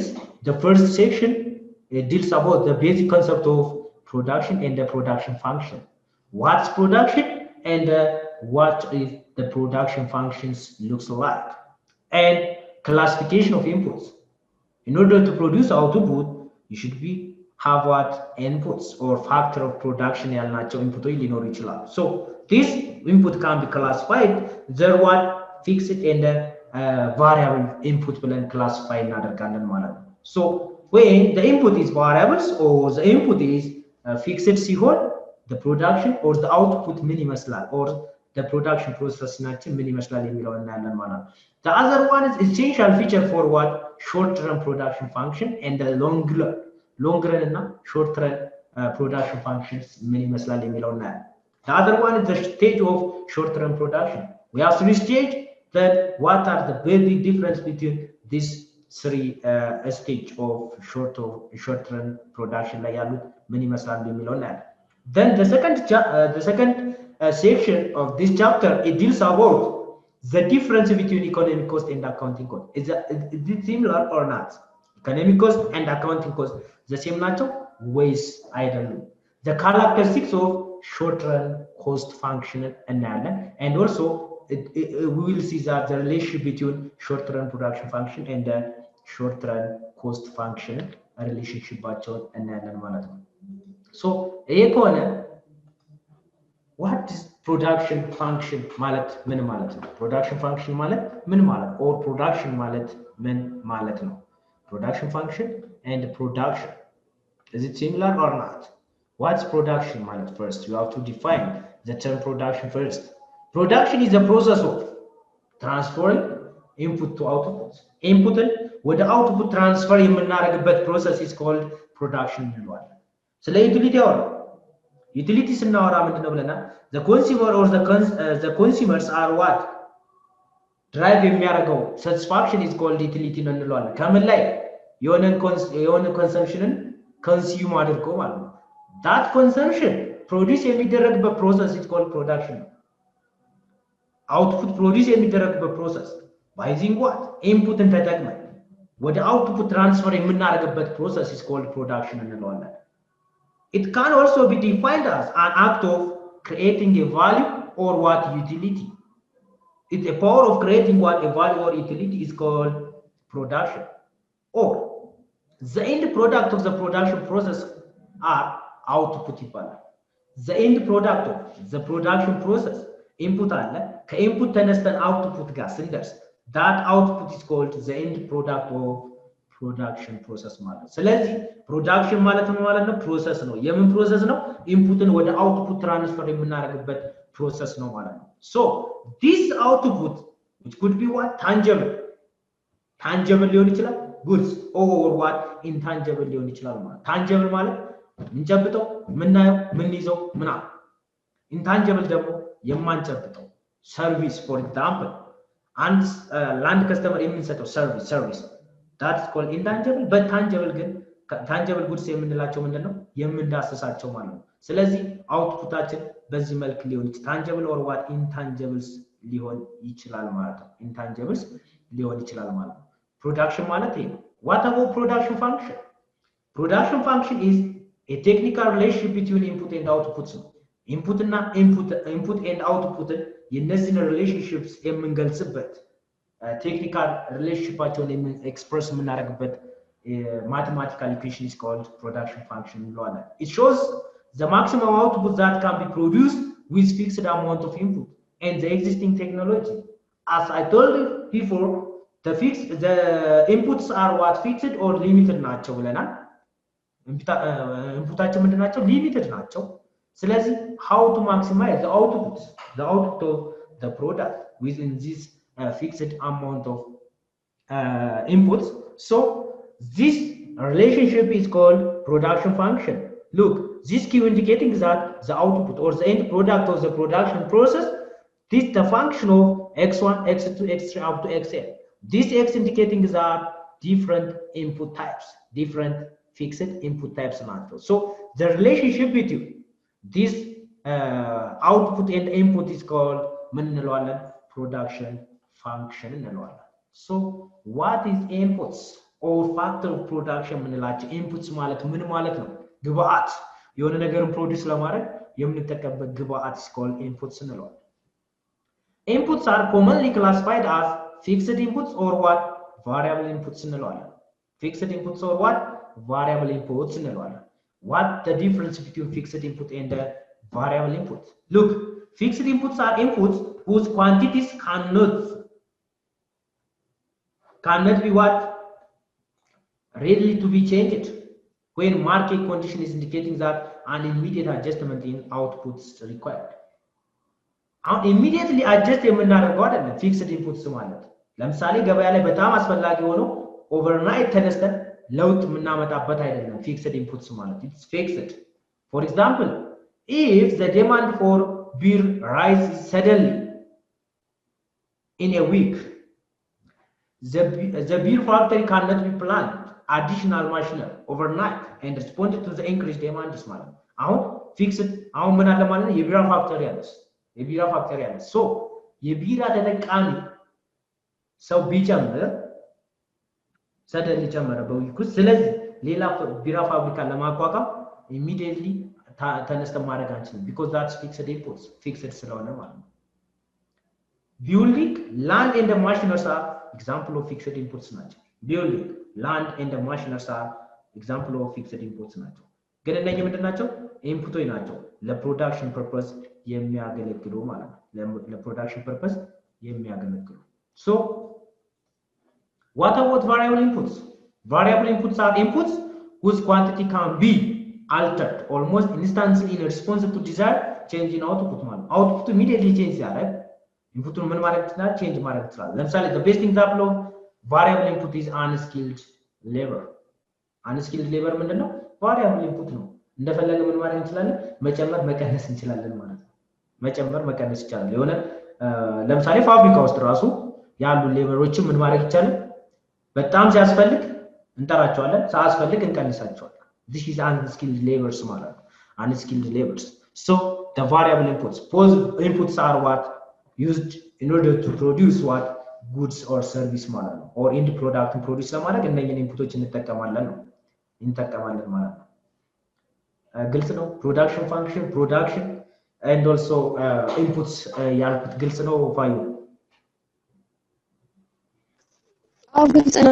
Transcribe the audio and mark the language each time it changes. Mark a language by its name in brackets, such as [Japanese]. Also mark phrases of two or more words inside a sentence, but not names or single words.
[English] The first section it deals about the basic concept of production and the production function. What's production and what is the production functions looks like, and classification of inputs. In order to produce output, you should have what inputs or factor of production [Amharic] ያልናቸው ኢንፑቶች ሊኖሩ ይችላሉ። [English] So this input can be classified there what fixed and variable input [Amharic] ብለን classify እናደርጋለን ማለት ነው። [English] So when the input is variables or the input is fixed ሲሆን the production or the output [Amharic] ምን ይመስላል [English] or the production process [Amharic] ናችን ምን ይመስላል የሚለውን እናያለን ማለት ነው። [English] The other one is essential feature for what short run production function and the long run እና short run production functions [Amharic] ምን ይመስላል የሚለውን እናያለን። [English] The other one is the stage of short run production. We have three stages. Then what are the basic difference between these three stage of short run production [Amharic] ላይ ያሉት ምን ይመስላል የሚለውን እናያለን። [English] Then the second section of this chapter, it deals about the difference between economic cost and accounting cost. Is it similar or not? Economic cost and accounting cost the same [Amharic] ናቸው ወይስ አይደሉም? [English] The characteristics of short run cost function እናያለን. And also we will see that the relationship between short run production function and the short run cost function relationship [Amharic] ባቸውን እናያለን ማለት ነው። So ይሄ ከሆነ [English] what is production function [Amharic] ማለት ምን ማለት ነው? [English] production function [Amharic] ማለት ምን ማለት [English] or production [Amharic] ማለት ምን ማለት ነው? [English] production function and production, is it similar or not? What's production ማለት? First you have to define the term production first. Production is the process of transferring input to output. [Amharic] Input ወደ [English] output transfer [Amharic] የምናደርግበት [English] process is called production [Amharic] እንለዋለን። ስለ ዩቲሊቲ አወራ ዩቲሊቲ ስናወራ ምንድነው ብለናል? [English] the consumer or the consumers are what drive የሚያደርገው satisfaction is called utility [Amharic] ነው እንለዋለን። ከምን ላይ የሆነ consumptionን consume አድርጎ ማለት ነው። [English] that consumption produce የሚደረግበት process is called production ነው። output produce የሚደረግበት process by using what inputን [Amharic] ተጠቅመን ወደ [English] output transfer የምናደርግበት process is called production እንለዋለን። It can also be defined as an act of creating a value or what utility. It's a power of creating what a value or utility is called production. Or the end product of the production process are output ይባላል። The end product of the production process input [Amharic] አለ። ከኢንፑት ተነስተን [English] output [Amharic] ጋር ስንደርስ [English] that output is called the end product of production process [Amharic] ማለት ነው። ስለዚህ [English] production [Amharic] ማለት ምን ማለት ነው? ፕሮሰስ ነው። የምን ፕሮሰስ ነው? ኢንፑትን ወደ አውትፑት ትራንስፈር የምናደርግበት ፕሮሰስ ነው ማለት ነው። [English] so this output which could be what tangible [Amharic] ሊሆን ይችላል [English] goods or what intangible [Amharic] ሊሆን ይችላል ማለት tangible ማለት ምንጨብጠው ምናየው ምንይዘው ምናምን intangible ደግሞ የማንጨብጠው ሰርቪስ [English] for example and land customer [Amharic] የምንሰጠው ሰርቪስ [English] that's called intangible but tangible [Amharic] ግን [English] tangible goods [Amharic] የምንላቸው ምንድነው? የምንዳሰሳቸው ማለት ነው። ስለዚህ አውትፑታችን በዚህ መልክ ሊሆን ይችላል [English] tangible or what intangibles [Amharic] ሊሆን ይችላል ማለት ነው። intangibles ሊሆን ይችላል ማለት ነው። production ማለት ይሄ ነው። [English] what about production function? Production function is a technical relationship between input and outputs ነው። input and output [Amharic] የነዚህን relationships የምንገልጽበት ቴክኒካል ሪሌሽንሺፓቸውን ኤክስፕረስ የምናደርግበት [English] mathematical equation is called production function እንለዋለን። It shows the maximum output that can be produced with fixed amount of input and the existing technology. As I told you before, the inputs are what fixed or limited [Amharic] ናቸው ብለናል። ኢንፑታቸው ምንድን ናቸው? ሊሚትድ ናቸው። ስለዚህ [English] how to maximize the output of the product within this fixed amount of inputs. So this relationship is called production function. Look, this key indicating that the output or the end product of the production process, this the function of x1, x2, x3 up to xn. This x indicating that different input types, different fixed input types. So the relationship between this output and input is called production function እንለዋለን። So what is inputs or factor of production ምንላቸው? inputs [Amharic] ማለት ምን ማለት ነው? ግብአት የሆነ ነገርን ፕሮዲዩስ ለማድረግ የምንጠቀምበት ግብአት [English] is called inputs እንለዋለን። inputs are commonly classified as fixed inputs or what variable inputs እንለዋለን። fixed inputs or what variable inputs እንለዋለን። what the difference between fixed input and the variable input? Look, fixed inputs are inputs whose quantities cannot be what ready to be changed when market condition is indicating that an immediate adjustment in outputs required. Immediately adjust [Amharic] የምናደርገው አይደለም [English] fixed inputs [Amharic] ማለት ለምሳሌ ገበያ ላይ በጣም አስፈላጊ ሆኖ ኦቨርናይት ተነስተን ለውጥ የምናመጣበት አይደለም [English] fixed inputs [Amharic] ማለት [English] it's fixed. For example, if the demand for beer rises suddenly in a week, the beer factory cannot be planned additional machinery overnight and responded to the increased demand [Amharic] ማለት አሁን ፊክስድ አሁን ምን አለ ማለት የቢራ ፋክተሪ አለ ሶ የቢራ ተጠቃሚ ሰው ቢጨምር ሰደን ጨመረ በዊክ ስለዚህ ሌላ ቢራ ፋብሪካ ለማቋቋም immediately ተነስተን ማድረግ አንችልም [English] because that's fixed inputs fixed [Amharic] ስለሆነ ማለት ነው [English] building land and the machineries are example of fixed inputs ናቸው building land and the machineries are example of fixed inputs [Amharic] ናቸው ግን እነኚህ ምንድን ናቸው ኢንፑቶች ናቸው ለፕሮዳክሽን ፐርፐስ የሚያገለግሉ [English] ማለት ነው ለፕሮዳክሽን ፐርፐስ የሚያገለግሉ so what about variable inputs variable inputs are inputs whose quantity can be altered almost instantly in response to desired change in output ማለት output immediately change [Amharic] ያደርግ ኢንፑቱን ምን ማድረግ ይችላል ቼንጅ ማድረግ ይችላል ለምሳሌ [English] the best example of variable input is unskilled labor unskilled labor ምንድነው variable input [Amharic] ነው እንደፈለገ ምን ማድረግ እንችላለን መጨመር መቀነስ እንችላለን ማለት ነው መጨመር መቀነስ ይችላል የሆነ ለምሳሌ ፋብሪካ ውስጥ ራሱ ያሉ ሌበሮችን ምን ማድረግ ይችላል በጣም ሲያስፈልግ እንጠራቸዋለን ሳያስፈልግ እንቀንሳቸዋለን [English] this is unskilled labors [Amharic] ማለት ነው [English] unskilled labors so the variable inputs inputs are what used in order to produce what goods or service [Amharic] ማለት ነው [English] or end product produce [Amharic] ለማድረግ እነኚህን ኢንፑቶች እንጠቀማለን ማለት ነው ግልጽ ነው [English] production function production and also inputs [Amharic] ያልኩት ግልጽ ነው ፋዩ ግልጽ ነው